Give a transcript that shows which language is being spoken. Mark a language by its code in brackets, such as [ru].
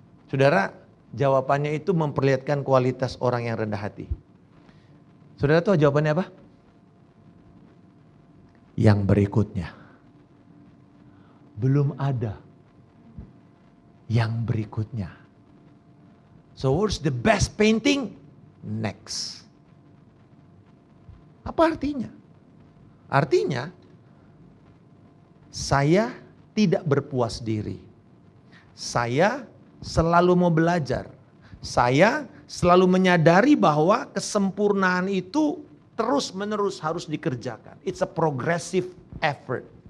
[id] Saudara, jawabannya itu memperlihatkan kualitas orang yang rendah hati. Saudara tahu jawabannya apa? Yang berikutnya. Belum ada yang berikutnya. [en] So what's the best painting? Next. [id] Apa artinya? Artinya, saya tidak berpuas diri. Saya selalu mau belajar. Saya selalu menyadari bahwa kesempurnaan itu terus-menerus harus dikerjakan. [en] It's a progressive effort.